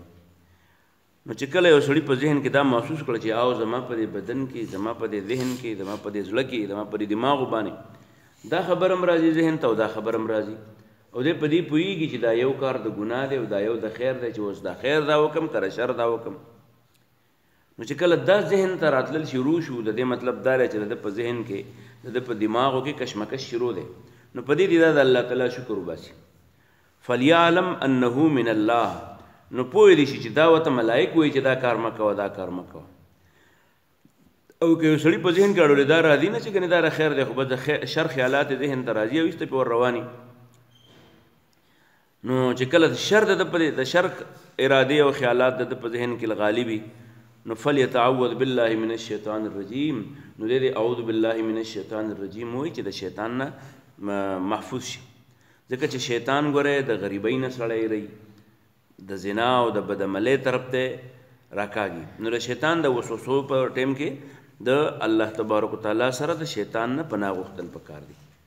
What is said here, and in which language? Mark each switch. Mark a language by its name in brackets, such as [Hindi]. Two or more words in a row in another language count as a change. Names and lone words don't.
[Pashto] نو چې کله یو سړي په ذهن کې دا محسوس کړه چې او زما په دې بدن کې، زما په دې ذهن کې، زما په دې زړه کې، زما په دې دماغو باندې دا خبر هم راځي ذهن ته او دا خبر هم راځي او دی په دې پوهېږي چې دا یو کار د ګناه دی او دا یو د خیر دی چې اوس دا خیر دا وکم که شر دا وکم. نو چې کله دا ذهن ته راتلل شروع شو، د دې مطلب دا دی چې د په ذهن کې د په دماغو کې کشمکش شروع دی، نو په دې دی دا د [Arabic] الله تعالی [Pashto] شکر وباسي. [Arabic] فلیعلم انه من الله، [Pashto] نو پوه دی شي چې دا ورته ملائک وایي چې دا کار مه کوه، دا کار مه کوه. او که یو سړي په ذهن کې اړولې دا راځي نه چې ګنې دا خیر دی، خو بس د شر خیالات ذهن ته راځي او ایسته پې ور رواني. نو چې کله د شر د شر ارادې او خیالات د په ذهن کې غالبي، نو [Arabic] فلیتعوذ بالله من الشیطان الرجیم، [Pashto] نو دې [Arabic] اعوذ بالله من الشیطان الرجیم [Pashto] وایي چې د شیطان نه محفوظ شي. ځکه چې شیطان ګوره د غریبۍ نه سړی رهي، د زنا او د بدعملۍ طرف ته راکاږي. نو د شیطان د وسوسو په ټیم کې د [Arabic] الله تبارک وتعالی [Pashto] سره د شیطان نه پناه غوښتل پکار دي.